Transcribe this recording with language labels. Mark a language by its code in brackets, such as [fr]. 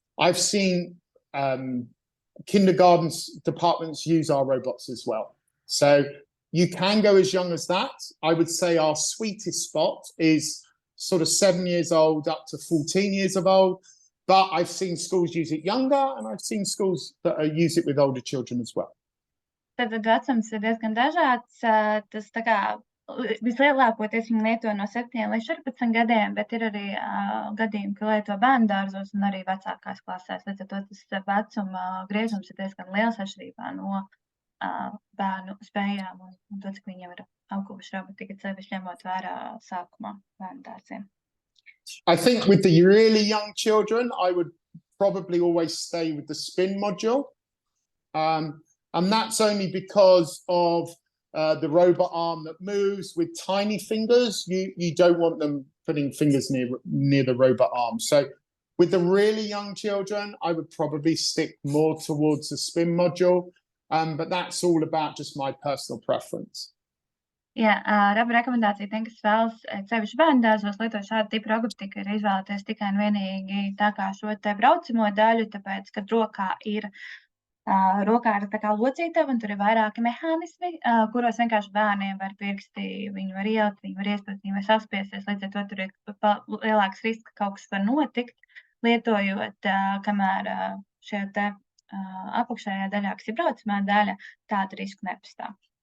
[en] I've seen kindergarten departments use our robots as well. So you can go as young as that. I would say our sweetest spot is sort of 7 years old up to 14 years of old. But I've seen schools use it younger, and I've seen schools that use it with older children as well. [lv] Tad vecums ir diezgan dažāds. Tas tā kā vislielākoties viņi lieto no 7 līdz 14 gadiem, bet ir arī gadījumi, ka lieto bērnu dārzos un arī vecākās klasēs. Līdz ar to tas vecuma griežums ir diezgan liels atšķirībā no bērnu spējām un to, cik viņiem ir apguvuši robotika, sevišķi ņemot vērā sākumā bērnu dārziem. [en] I think with the really young children, I would probably always stay with the spin module. And that's only because of the robot arm that moves with tiny fingers. You don't want them putting fingers near the robot arm. So with the really young children, I would probably stick more towards the spin module. But that's all about just my personal preference. [lv] Jā, Raba rekomendācija tiem, kas vēlas sevišķi bērnu dārzos lietot šādu tipu robotiku, ir izvēlēties tikai un vienīgi tā kā šo te braucamo daļu, tāpēc, kad rokā ir tā kā locītava un tur ir vairāki mehānismi, kuros vienkārši bērniem var pirksti, viņi var ielikt, viņi var iespēt, viņi var saspiesties, līdz ar to tur ir lielāks risks, ka kaut kas var notikt, lietojot, kamēr šajā te apakšējā daļā, kas ir braucamā daļa, tāda riska nepastāv.